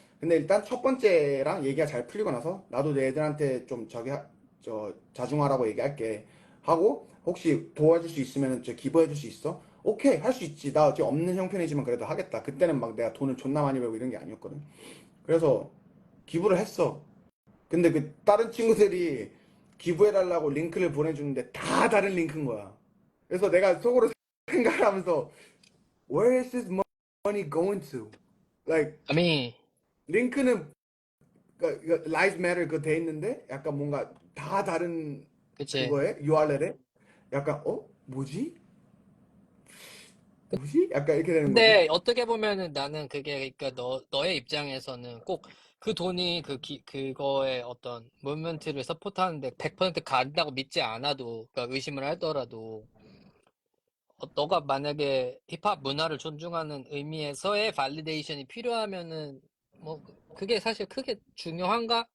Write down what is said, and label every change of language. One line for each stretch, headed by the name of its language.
Korean: 근데 일단 첫 번째랑 얘기가 잘 풀리고 나서 나도 내 애들한테 좀 저 자중하라고 얘기할게 하고 혹시 도와줄 수 있으면 저 기부해줄 수 있어? 오케이 할 수 있지. 나 지금 없는 형편이지만 그래도 하겠다. 그때는 막 내가 돈을 존나 많이 벌고 이런 게 아니었거든. 그래서 기부를 했어. 근데 그 다른 친구들이 기부해달라고 링크를 보내주는데 다 다른 링크인 거야. 그래서 내가 속으로 생각을 하면서
English: Where is this money going to? Like
Korean: 아미 링크는 Lives Matter 그 돼 있는데 약간 뭔가 다 다른 그치. 그거에 URL에 약간 뭐지? 뭐지? 약간 이렇게 되는 거지. 근데 어떻게 보면은 나는 그게 그러니까 너의 입장에서는 꼭 그 돈이 그거의 어떤 무브먼트를 서포트하는데 100% 간다고 믿지 않아도 그러니까 의심을 하더라도 너가 만약에 힙합 문화를 존중하는 의미에서의 발리데이션이 필요하면은 뭐 그게 사실 크게 중요한가?